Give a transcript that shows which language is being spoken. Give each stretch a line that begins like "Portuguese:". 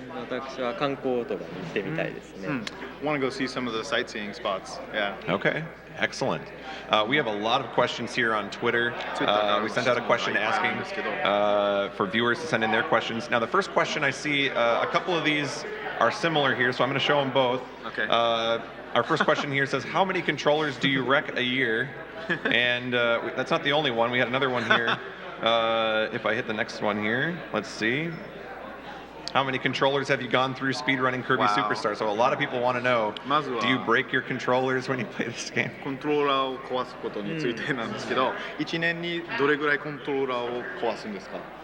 Japanese: 私は観光とかに行ってみたいですね。
English: Want to go see some of the sightseeing spots? Yeah. Okay, excellent. We have a lot of questions here on Twitter. We sent out a question asking for viewers to send in their questions. Now, the first question I see, a couple of these are similar here, so I'm going to show them both. Okay. Our first question here says, how many controllers do you wreck a year? And that's not the only one. We had another one here. If I hit the next one here, let's see. How many controllers have you gone through speedrunning Kirby Superstar? So a lot of people want to know, do you break your controllers when you play this game?
Japanese: コントローラーを壊すことについてなんですけど、1年にどれぐらいコントローラーを壊すんですか？